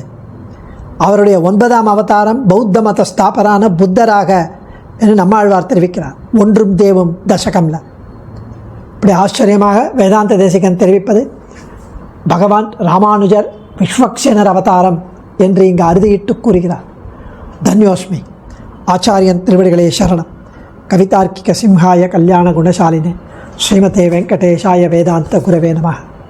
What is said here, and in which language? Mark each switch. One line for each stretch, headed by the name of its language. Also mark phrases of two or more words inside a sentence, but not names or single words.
Tamil: அவருடைய 9ஆம் அவதாரம் பௌத்த மத ஸ்தாபரான புத்தராக என்று நம்மாழ்வார் தெரிவிக்கிறார். ஒன்றும் தேவும் தசகம்ல. இப்படி ஆச்சரியமாக வேதாந்த தேசிகன் தெரிவிப்பது பகவான் ராமானுஜர் விஸ்வக்சேனர் அவதாரம் என்று இங்கு அறுதியிட்டு கூறுகிறார். தன்யோஸ்மி. ஆச்சாரியன் திருவடிகளே சரணம்.
Sanskrit: कवितार्किक सिंहाय कल्याण गुणशालिने श्रीमते वेङ्कटेशाय वेदान्त गुरवे नमः.